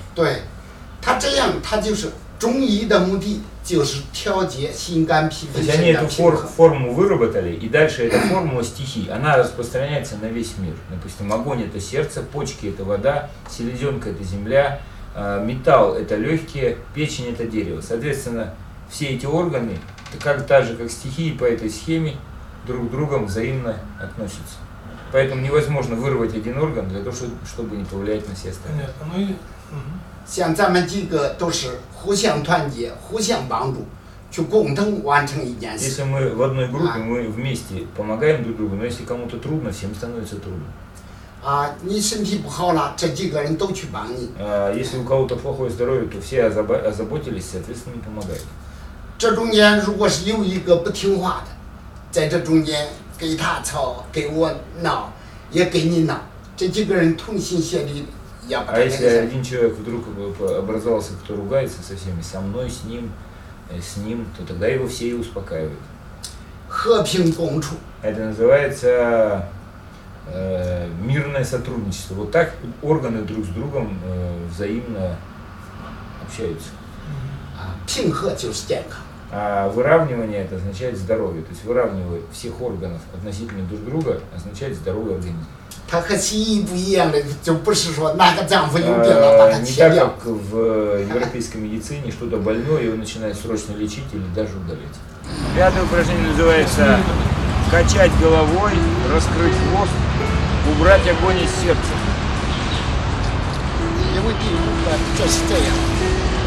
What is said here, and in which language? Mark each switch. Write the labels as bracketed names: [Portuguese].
[Chinese] 对, 他这样, 他就是中医的目的就是调节心肝脾肺肾的平衡。 [Russian] То есть они эту форму выработали, и дальше эта формула стихий, она распространяется на весь мир. Допустим, огонь – это сердце, почки – это вода, селезенка – это земля, металл – это легкие, печень – это дерево. Соответственно, все эти органы, как, так же, как стихии по этой схеме, друг к другу взаимно относятся. Поэтому невозможно вырвать один орган для того, чтобы не повлиять на все остальные. Понятно, ну и... [Chinese] 像咱们几个都是互相团结、互相帮助，去共同完成一件事。 [Russian] Если мы в одной группе, мы вместе помогаем друг другу. Но если кому-то трудно, всем становится трудно. [Chinese] 你身体不好了，这几个人都去帮你。 [Russian] Если у кого-то плохое здоровье, то все озаботились, соответственно, помогают. [Chinese] 这中间如果是有一个不听话的，在这中间给他吵、给我闹、也给你闹，这几个人同心协力。 [Russian] А если один человек вдруг образовался, кто ругается со всеми, со мной, с ним, то тогда его все и успокаивают. [Chinese] 和平共处. [Russian] Это называется мирное сотрудничество. Вот так органы друг с другом взаимно общаются. [Chinese] 平和就是健康. [Russian] А выравнивание это означает здоровье. То есть выравнивание всех органов относительно друг друга означает здоровый организм. [Chinese] 它和西医不一样的，就不是说哪个丈夫有病了把它切掉。 [Russian] Не так как в европейской медицине что-то больное его начинают срочно лечить или даже удалять. Пятое упражнение называется качать головой, раскрыть хвост, убрать огонь из сердца. Не выпей, что с этим?